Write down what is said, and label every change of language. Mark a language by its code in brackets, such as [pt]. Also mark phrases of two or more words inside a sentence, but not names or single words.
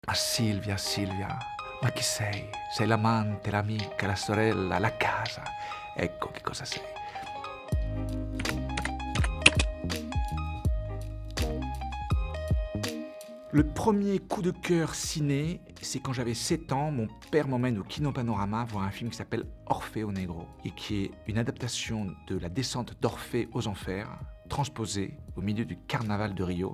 [it] Ma Silvia, Silvia, ma chi sei? Sei l'amante, l'amica, la sorella, la casa. Ecco che cosa sei. [fr] Le premier coup de cœur ciné, c'est quand j'avais 7 ans, mon père m'emmène au Kino Panorama voir un film qui s'appelle Orfeo Negro et qui est une adaptation de la descente d'Orphée aux enfers, transposée au milieu du carnaval de Rio.